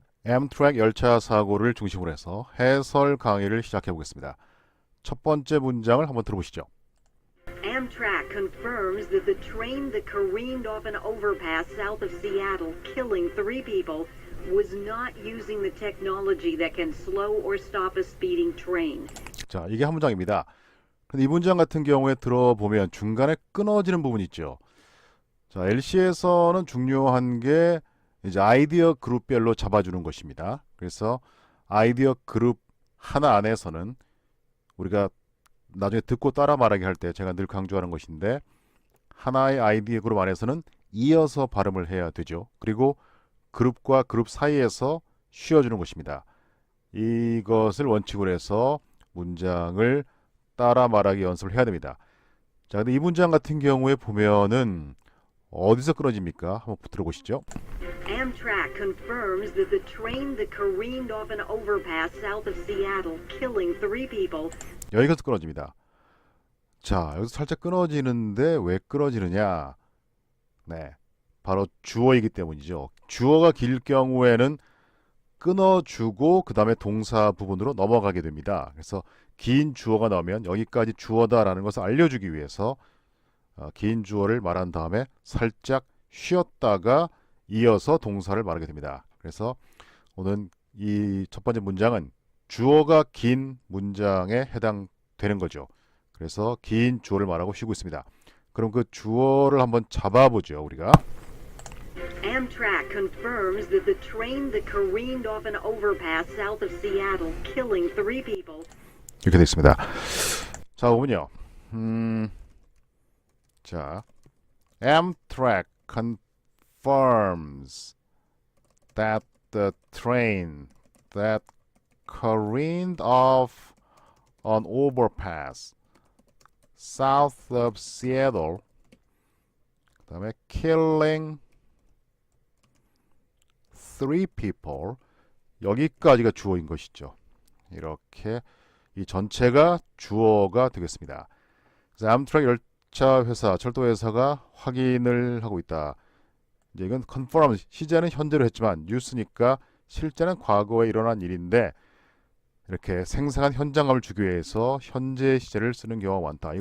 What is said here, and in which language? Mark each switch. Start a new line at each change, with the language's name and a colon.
Korean: 엠트랙 열차 사고를 중심으로 해서 해설 강의를 시작해 보겠습니다. 첫 번째 문장을 한번 들어보시죠.
English: Amtrak confirms that the train that careened off an overpass south of Seattle, killing 3 people, was not using the technology that can slow or stop a speeding train.
Korean: 자, 이게 한 문장입니다. 근데 이 문장 같은 경우에 들어보면 중간에 끊어지는 부분이 있죠. 자, LC에서는 중요한 게 이제 아이디어 그룹별로 잡아주는 것입니다. 그래서 아이디어 그룹 하나 안에서는 우리가 나중에 듣고 따라 말하기 할 때 제가 늘 강조하는 것인데, 하나의 아이디어 그룹 안에서는 이어서 발음을 해야 되죠. 그리고 그룹과 그룹 사이에서 쉬어주는 것입니다. 이것을 원칙으로 해서 문장을 따라 말하기 연습을 해야 됩니다. 자, 근데 이 문장 같은 경우에 보면은 어디서 끊어집니까? 한번 들어보시죠.
English: Amtrak confirms that the train that careened off an overpass south of Seattle, killing 3 people.
Korean: 여기서 끊어집니다. 자, 여기서 살짝 끊어지는데 왜 끊어지느냐? 네, 바로 주어이기 때문이죠. 주어가 길 경우에는 끊어주고 그 다음에 동사 부분으로 넘어가게 됩니다. 그래서 긴 주어가 나오면 여기까지 주어다라는 것을 알려주기 위해서 긴 주어를 말한 다음에 살짝 쉬었다가 이어서 동사를 말하게 됩니다. 그래서 오늘 이 첫 번째 문장은 주어가 긴 문장에 해당되는 거죠. 그래서 긴 주어를 말하고 쉬고 있습니다. 그럼 그 주어를 한번 잡아보죠, 우리가.
English: Amtrak confirms that the train that careened off an overpass south of Seattle, killing 3 people.
Korean: 이렇게 되어 있습니다. 자, 보면요.
English: 자, Amtrak confirms that the train that careened off an overpass south of Seattle,
Korean: 그 다음에
English: killing 3 people,
Korean: 여기까지가 주어인 것이죠. 이렇게 이 전체가 주어가 되겠습니다. 그래서 암트랙 열차 회사, 철도 회사가 확인을 하고 있다. 이제 이건 confirm, 시제는 현재로 했지만 뉴스니까 실제는 과거에 일어난 일인데 이렇게 생생한 현장감을 주기 위해서 현재 시제를 쓰는 경우가 많다.